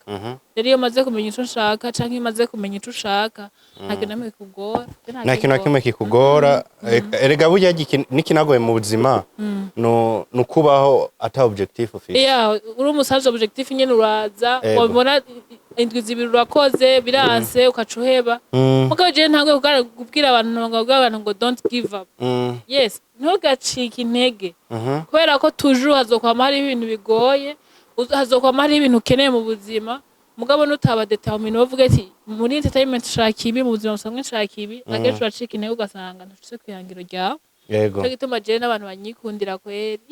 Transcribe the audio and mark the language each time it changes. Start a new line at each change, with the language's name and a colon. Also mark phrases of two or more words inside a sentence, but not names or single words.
Rundi: Rero iyo maze kumenya ico nshaka canke iyo maze kumenya ico ushaka nta kintu na kimwe kikugora. Erega burya n'ikinagoye mu buzima no kubaho ata objectif ufite. Uri umusaje objectif nyene uraza wabona indwi zibiri urakoze biranse ukacuheba mugabo je ntangwe kubwira abantu ngo
English: don't give up.
Rundi: Yes, ntugacike intege kubera ko toujours hazokwama hari ibintu bigoye, hazokwama hari ibintu ukeneye mu buzima mugabo nutaba determine uvuga ati muri entertainment shaka ibi mu buzima busanzwe shaka ibi akenshi uracika intege ugasanga ntufise kwihangiro ryawe. Cyo gituma je n'abantu banyikundira kweri